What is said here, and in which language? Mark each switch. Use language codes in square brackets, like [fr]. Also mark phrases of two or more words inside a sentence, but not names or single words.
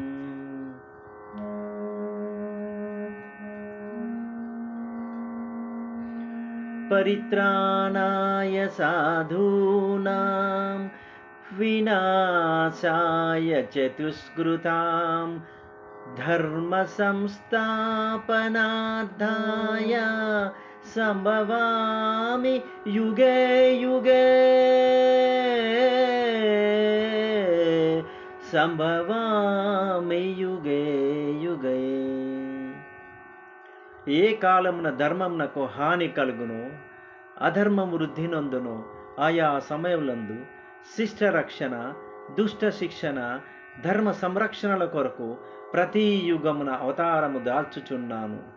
[sa] పరిత్రాణాయ సాధూనాం వినాశాయ చతుష్కృతాం ధర్మ సంస్థాపనార్థాయ సంభవామి యుగే యుగే సంభవామి యుగే యుగే. [te] ఏ కాలమున ధర్మమునకు హాని కలుగును, అధర్మము వృద్ధి నొందును, ఆయా సమయములందు శిష్ట రక్షణ, దుష్ట శిక్షణ, ధర్మ సంరక్షణల కొరకు ప్రతి యుగమున అవతారము దాల్చుచున్నాను.